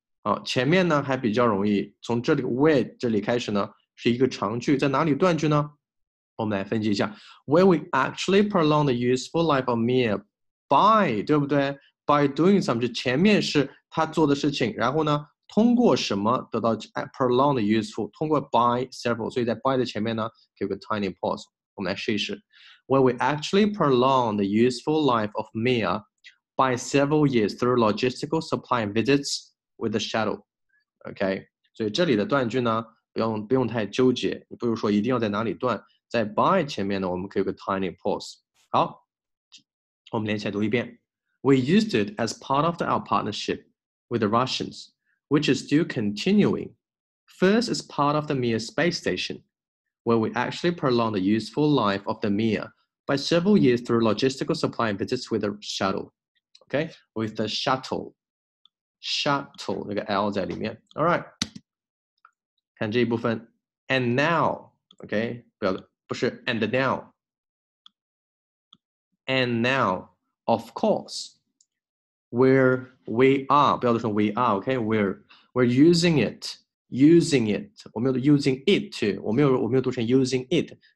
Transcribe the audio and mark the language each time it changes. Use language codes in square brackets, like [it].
[zh] 好，前面呢还比较容易，从这里 where 这里开始呢是一个长句，在哪里断句呢？我们来分析一下 [en] ，where we actually prolong the useful life of Mir by， [zh] 对不对 [en] by doing some [zh] 就前面是他做的事情，然后呢通过什么得到 prolong 的 useful， 通过 by several， 所以在 by 的前面呢有个 tiny pause， 我们来试一试。 [en] Where we actually prolong the useful life of Mia by several years through logistical supply and visits with the shuttle。 [zh] OK， 所以这里的断句呢不用太纠结，你不是说一定要在哪里断，在 by 前面呢我们可以有个 tiny pause。好，我们连起来读一遍。 [en] We used it as part of our partnership with the Russians, which is still continuing. First as part of the Mir space station, where we actually prolong the useful life of the Mir by several years through logistical supply and visits with the shuttle. Okay, with the shuttle, [zh] 那个 L 在里面。 [en] All right， [zh] 看这一部分。 [en] And now, OK， [zh] 不是 [en] and now. And now, of course, where we are, [zh] 不要说 [en] we are, OK? We're using it. [zh] 我没有 [en] using it to, [zh] 我没有读成 [en] using it.